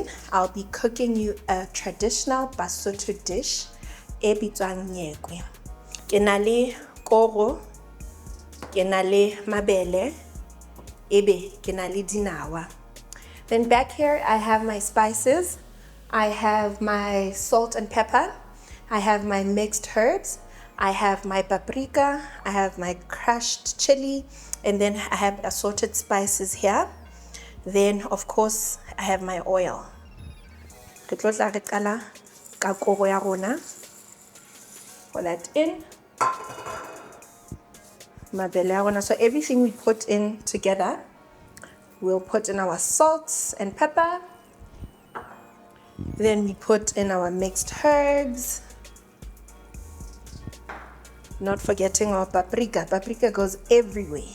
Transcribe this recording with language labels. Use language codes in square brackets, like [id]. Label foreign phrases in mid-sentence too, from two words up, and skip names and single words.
[en] I'll be cooking you a traditional Basotho dish, [st] e bitswang nyekoe. Ke na le koro, ke na le mabele, ebe ke na le dinawa. [en] Then back here I have my spices. I have my salt and pepper. I have my mixed herbs. I have my paprika. I have my crushed chili. And then I have assorted spices here. Then of course I have my oil. [st] Re tlo tla re qala ka koro ya rona. [en] Pour that in. [st] Mabele ya rona. [en] So everything we put in together, we'll put in our salt and pepper. Then we put in our mixed herbs. Not forgetting our paprika. Paprika goes everywhere.